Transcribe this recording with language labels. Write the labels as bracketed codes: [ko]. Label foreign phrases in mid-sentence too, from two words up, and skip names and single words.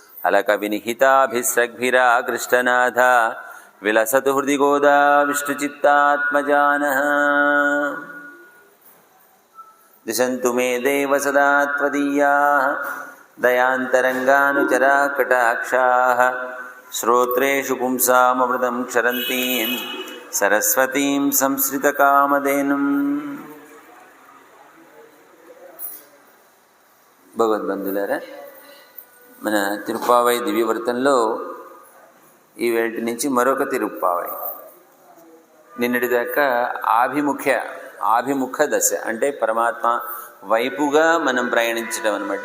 [sa] अलकविनिहिताभिस्रग्भिराकृष्टनाथा विलसतु हृदि गोदा विष्णुचित्तात्मजानः दिशन्तु मे देव सदा त्वदीयाः दयान्तरङ्गानुचराः कटाक्षाः श्रोत्रेषु पुंसाममृतं क्षरन्तीं सरस्वतीं संश्रितकामधेनुं [te] భగవద్బంధులారా, మన తిరుప్పావై దివ్యవ్రతంలో ఈ వేటి నుంచి మరొక తిరుప్పావై. నిన్నటిదాకా ఆభిముఖ దశ అంటే పరమాత్మ వైపుగా మనం ప్రయాణించడం అనమాట.